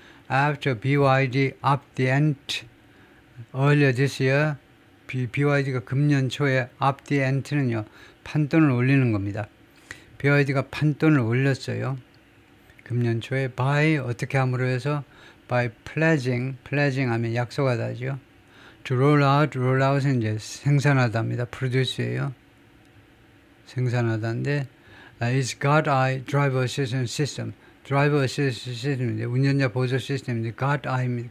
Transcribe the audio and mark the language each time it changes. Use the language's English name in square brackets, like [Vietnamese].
[English] After BYD upped the ante earlier this year, [Korean] BYD가 금년 초에 [English] up the ante는요, [Korean] 판돈을 올리는 겁니다. BYD가 판돈을 올렸어요. 금년 초에 by 어떻게 함으로 해서 [English] by pledging [Korean] 하면 약속하다죠. [English] To roll out [Korean] 은 이제 생산하다입니다. produce예요. 생산하다인데 [English] is God Eye Driver Assistance System. [Korean] Driver Assistance System인데 운전자 보조 시스템인데 God Eye입니다.